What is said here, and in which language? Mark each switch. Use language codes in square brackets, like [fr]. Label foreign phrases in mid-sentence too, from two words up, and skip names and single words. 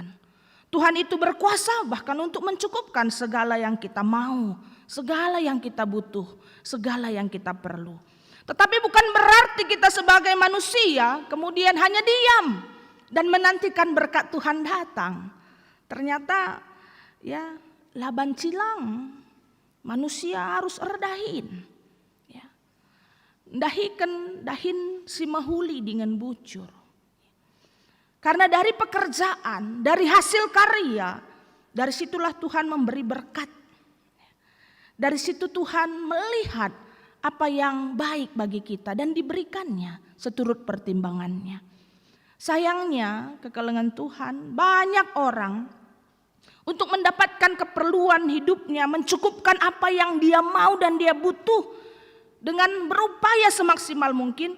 [id] Tuhan itu berkuasa bahkan untuk mencukupkan segala yang kita mau, segala yang kita butuh, segala yang kita perlu. Tetapi bukan berarti kita sebagai manusia kemudian hanya diam dan menantikan berkat Tuhan datang. [btx] Ternyata ya laban cilang, [id] manusia harus [btx] erdahin. Ya. Dahin si mahuli dengan bujur. [id] Karena dari pekerjaan, dari hasil karya, dari situlah Tuhan memberi berkat. Dari situ Tuhan melihat apa yang baik bagi kita dan diberikannya seturut pertimbangannya. Sayangnya kekelengan Tuhan, banyak orang untuk mendapatkan keperluan hidupnya, mencukupkan apa yang dia mau dan dia butuh dengan berupaya semaksimal mungkin.